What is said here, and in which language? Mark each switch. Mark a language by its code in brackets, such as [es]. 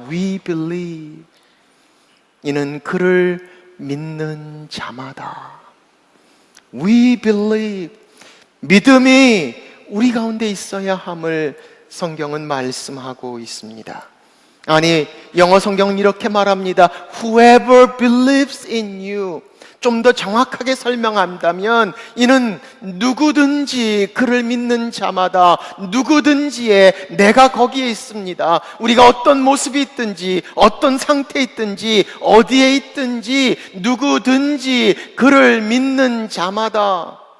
[en] We believe. [ko] 이는 그를 믿는 자마다. [en] We believe. [ko] 믿음이 우리 가운데 있어야 함을 성경은 말씀하고 있습니다. 아니, 영어 성경은 이렇게 말합니다. [en] Whoever believes in you. [ko] 좀 더 정확하게 설명한다면 이는 누구든지 그를 믿는 자마다, 누구든지에 내가 거기에 있습니다. 우리가 어떤 모습이 있든지, 어떤 상태에 있든지, 어디에 있든지 누구든지 그를 믿는 자마다.